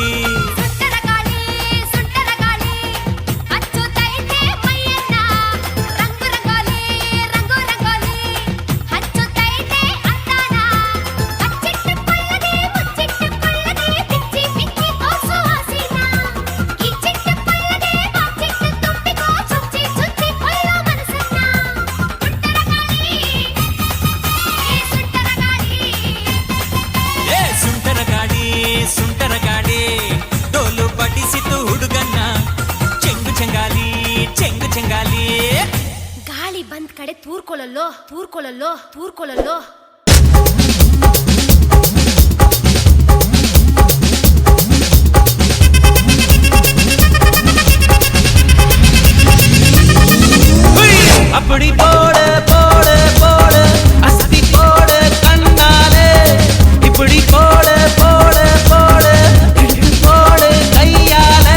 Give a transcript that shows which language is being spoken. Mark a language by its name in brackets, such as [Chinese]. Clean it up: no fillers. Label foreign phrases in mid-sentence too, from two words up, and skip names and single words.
[Kannada] ಸುಂಟರ ಗಾಳಿ ಹಚ್ಚುತ್ತೈತೆ ಮೈಯನ್ನ ರಂಗು ರಂಗೋಲಿ ಹಚ್ಚುತ್ತೈತೆ ಅಂದಾನ ಅಚ್ಚಿಟ್ಟುಕೊಳ್ಳದೆ ಮುಚ್ಚಿಟ್ಟುಕೊಳ್ಳದೆ ಬಿಚ್ಚಿ ಬಿಚ್ಚಿ ತೋರ್ಸು ಹಸಿನ ಕಿಚ್ಚಿಟ್ಟುಕೊಳ್ಳದೆ ಬಾಚಿಟ್ಟು ತುಂಬಿಕೋ ಚುಚ್ಚಿ ಚುಚ್ಚಿ ಕೊಲ್ಲೋ ಮನಸ್ಸನ್ನ ಸುಂಟರ ಗಾಳಿ ಸುಂಟರ ಗಾಳಿ ಡೋಲು ಬಡಿಸಿತು ಹುಡುಗನ್ನ ಚೆಂಗು ಚೆಂಗಾಲಿ ಚೆಂಗು ಚೆಂಗಾಲಿ ಗಾಳಿ ಬಂದ್ ಕಡೆ ತೂರ್ಕೊಳ್ಳಲ್ಲೋ [Tamil] அப்படி போடு போடு போடு அஸ்தி போடு கண்ணாலே இப்படி போடு போடு போடு இழுத்து போடு கையாலே